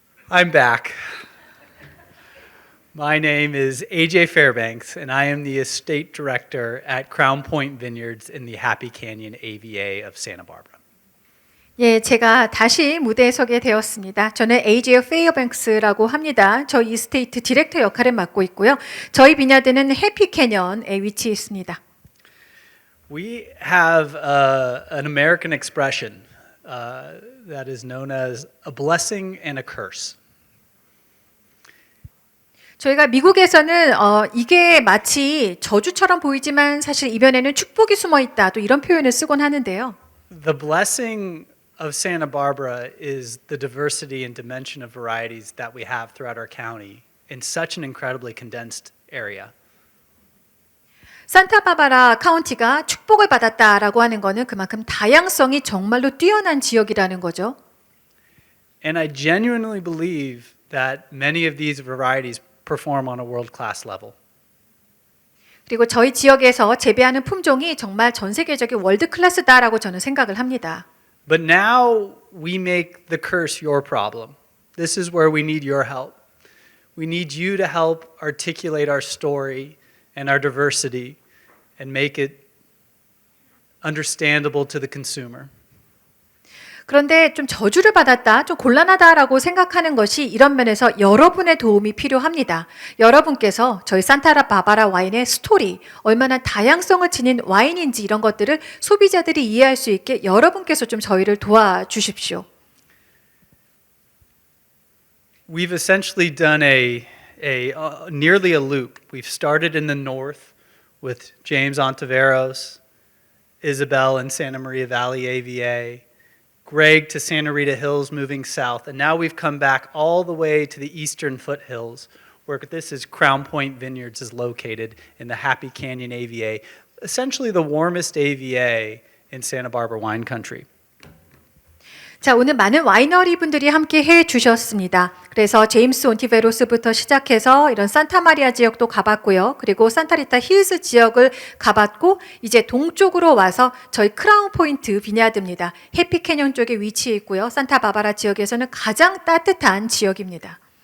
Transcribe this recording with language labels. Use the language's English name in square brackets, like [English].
[English] I'm back. My name is AJ Fairbanks, and I am the estate director at Crown Point Vineyards in the Happy Canyon AVA of Santa Barbara. [Korean] 예, 제가 다시 무대에 서게 되었습니다. 저는 AJ 페어뱅크스라고 합니다. 저희 이스테이트 디렉터 역할을 맡고 있고요. 저희 비냐드는 해피 캐년에 위치해 있습니다. [English] We have an American expression that is known as a blessing and a curse. [Korean] 저희가 미국에서는 이게 마치 저주처럼 보이지만 사실 이변에는 축복이 숨어 있다. 또 이런 표현을 쓰곤 하는데요. [English] The blessing of Santa Barbara is the diversity and dimension of varieties that we have throughout our county in such an incredibly condensed area. [Korean] 산타바바라 카운티가 축복을 받았다라고 하는 것은 그만큼 다양성이 정말로 뛰어난 지역이라는 거죠. [English] And I genuinely believe that many of these varieties perform on a world-class level. [Korean] 그리고 저희 지역에서 재배하는 품종이 정말 전 세계적인 월드 클래스다라고 저는 생각을 합니다. [English] But now we make the curse your problem. This is where we need your help. We need you to help articulate our story and our diversity and make it understandable to the consumer. [Korean] 그런데 좀 저주를 받았다, 좀 곤란하다라고 생각하는 것이 이런 면에서 여러분의 도움이 필요합니다. 여러분께서 저희 산타바바라 와인의 스토리, 얼마나 다양성을 지닌 와인인지 이런 것들을 소비자들이 이해할 수 있게 여러분께서 좀 저희를 도와주십시오. [English] We've essentially done nearly a loop. We've started in the north with James Ontiveros, Isabel in Santa Maria Valley AVA, Greg to Santa Rita Hills moving south, and now we've come back all the way to the eastern foothills where this is Crown Point Vineyards is located in the Happy Canyon AVA, essentially the warmest AVA in Santa Barbara wine country. [Korean] 자, 오늘 많은 와이너리 분들이 함께 해 주셨습니다. 그래서 제임스 온티베로스부터 시작해서 이런 산타마리아 지역도 가봤고요. 그리고 산타리타 힐스 지역을 가봤고 이제 동쪽으로 와서 저희 크라운 포인트 비냐드입니다. 해피 캐년 쪽에 위치해 있고요. 산타바바라 지역에서는 가장 따뜻한 지역입니다.